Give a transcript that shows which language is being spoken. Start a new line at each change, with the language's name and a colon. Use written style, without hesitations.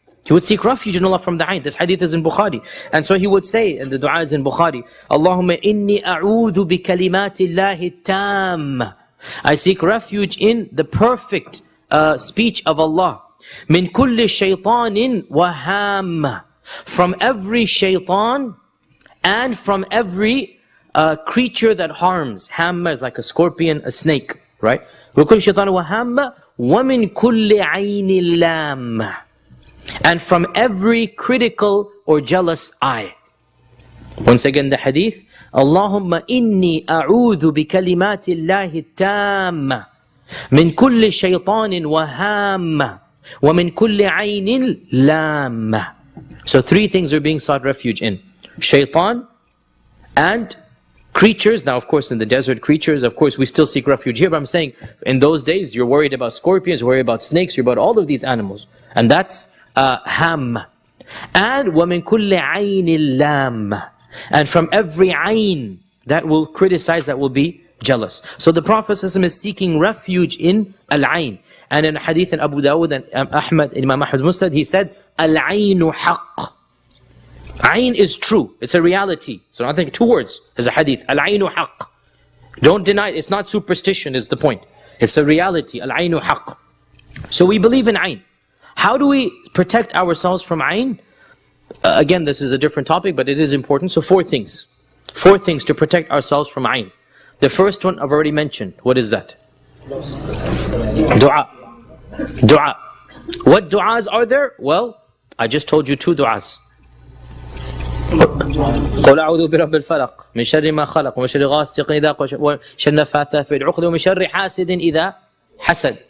English: He would seek refuge in Allah from the ayn. This hadith is in Bukhari. And so he would say, and the dua is in Bukhari,
Arabic: Allahumma inni a'udhu bi kalimati Allahi tam.
English: I seek refuge in the perfect speech of Allah.
Arabic: من كل شيطان وهام.
English: From every shaitan and from every creature that harms. Hamma is like a scorpion, a snake, right?
Arabic: وكل شيطان وهام ومن كل عين لام.
English: And from every critical or jealous eye. Once again the hadith,
Arabic: اللهم إني أعوذ بكلمات الله التامة من كل شيطان وهام ومن كل عين لام.
English: So three things are being sought refuge in. Shaitan and creatures. Now of course in the desert, creatures, of course we still seek refuge here, but I'm saying in those days you're worried about scorpions, you're worried about snakes, you're about all of these animals. And that's ham.
Arabic: And وَمِن كُلِّ عَيْنِ اللَّامِ.
English: And from every ayn that will criticize, that will be jealous. So the Prophet ﷺ is seeking refuge in al-ayn. And in a hadith in Abu Dawud and Ahmad, in Imam Ahmad's Musnad, he said,
Arabic: al-aynu haqq.
English: Ayn is true, it's a reality. So I think two words, there's a hadith,
Arabic: al-aynu haqq.
English: Don't deny it, it's not superstition is the point. It's a reality,
Arabic: al-aynu haqq.
English: So we believe in ayn. How do we protect ourselves from ayn? Again, this is a different topic, but it is important. So four things. Four things to protect ourselves from ayn. The first one I've already mentioned. What is that? Dua. Dua. What du'as are there? Well, I just told you two du'as.
Arabic: قل أعوذ برب الفلق من شر ما خلق ومن شر غاسق إذا وقب وشر النفاثات في العقد ومن شر حاسد إذا حسد.